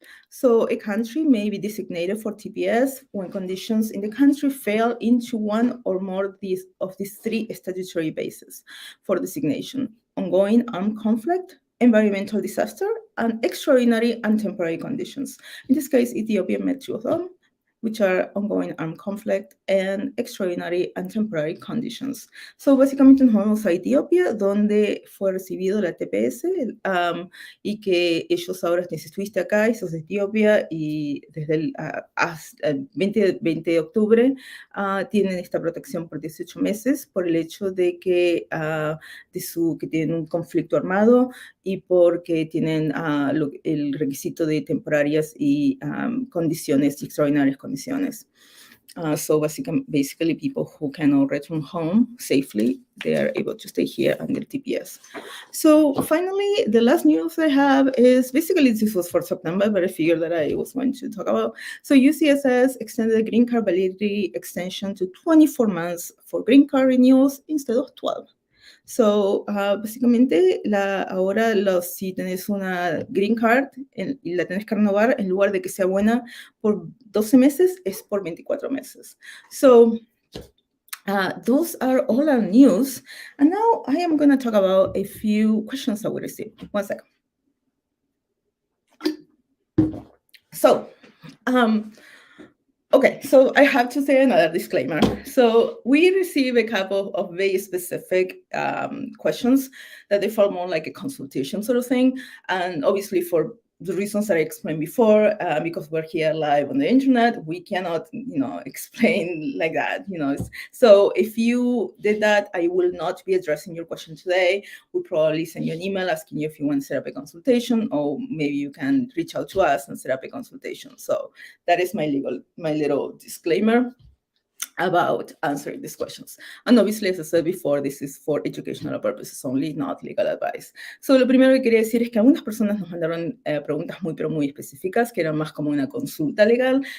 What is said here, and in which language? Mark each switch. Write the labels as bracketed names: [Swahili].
[English] So a country may be designated for TPS when conditions in the country fail into one or more of these three statutory bases for designation: ongoing armed conflict, environmental disaster, and extraordinary and temporary conditions. In this case, Ethiopia met two of them, which are ongoing armed conflict and extraordinary and temporary conditions. [Spanish] So básicamente nos vamos a Etiopía, donde fue recibido la TPS, y que ellos ahora, si estuviste acá y sos de Etiopía, y desde el 20 de octubre tienen esta protección por 18 meses por el hecho de que, que tienen un conflicto armado y porque tienen el requisito de temporarias y condiciones, extraordinarias condiciones. [English] So basically, people who cannot return home safely, they are able to stay here under TPS. So finally, the last news I have is basically this was for September, but I figured that I was going to talk about. So UCSS extended the green card validity extension to 24 months for green card renewals instead of 12. [Spanish] So, básicamente, ahora si tenés una green card y la tenés que renovar, en lugar de que sea buena por 12 meses, es por 24 meses. [English] So, those are all our news. And now I am going to talk about a few questions that we received. One second. So, okay, so I have to say another disclaimer. So we receive a couple of very specific questions that they fall more like a consultation sort of thing. And obviously for the reasons that I explained before, because we're here live on the internet, we cannot, explain like that, So if you did that, I will not be addressing your question today. We'll probably send you an email asking you if you want to set up a consultation, or maybe you can reach out to us and set up a consultation. So that is my little disclaimer about answering these questions. And obviously, as I said before, this is for educational purposes only, not legal advice. [Spanish] So lo primero que quería decir es que algunas personas nos mandaron preguntas pero muy específicas, que eran más como una consulta legal.